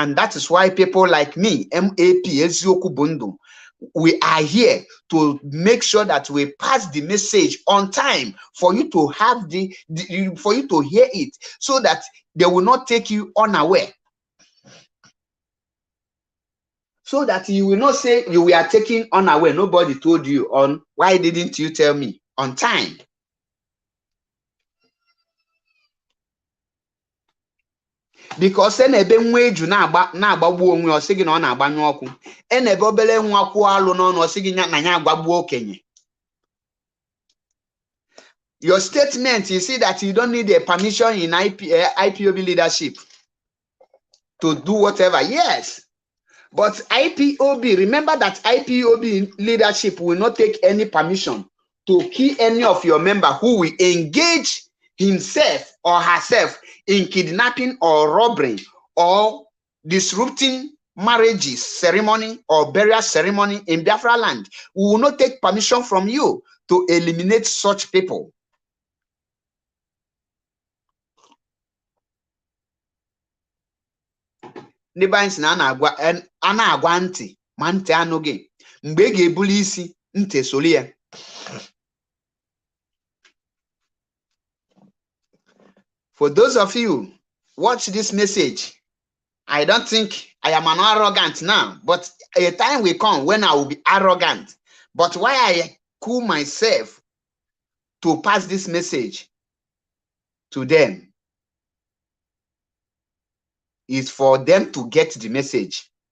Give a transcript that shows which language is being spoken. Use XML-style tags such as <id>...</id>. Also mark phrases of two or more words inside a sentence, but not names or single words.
<en>And that is why people like me, MAP, Ezioku Bundu, we are here to make sure that we pass the message on time for you to have for you to hear it, so that they will not take you unaware. So that you will not say you were taken unaware. Nobody told you on. Why didn't you tell me on time?</en> <ig>Because enebe nwa eju na-agbagbu onwe ọ sị gị na ọ na-agbanyụ ọkụ, enebe obere nwa kwụọ alụ n'ọnụ ọ sị gị na ya agbagbuo okenye.</ig> <en>Your statement, you see that you don't need a permission in IPOB leadership to do whatever. Yes, but IPOB, remember that IPOB leadership will not take any permission to kill any of your members who will engage himself or herself in kidnapping or robbery or disrupting marriages ceremony or burial ceremony in Biafra land. We will not take permission from you to eliminate such people.</en> <ig>Nibans na ana-agwa ntị ma ntị anụghị mgbe ị ga-ebuli isi ntị soli ya.</ig> <en>For those of you watch this message, I don't think I am an arrogant now, but a time will come when I will be arrogant. But why I cool myself to pass this message to them is for them to get the message.</en>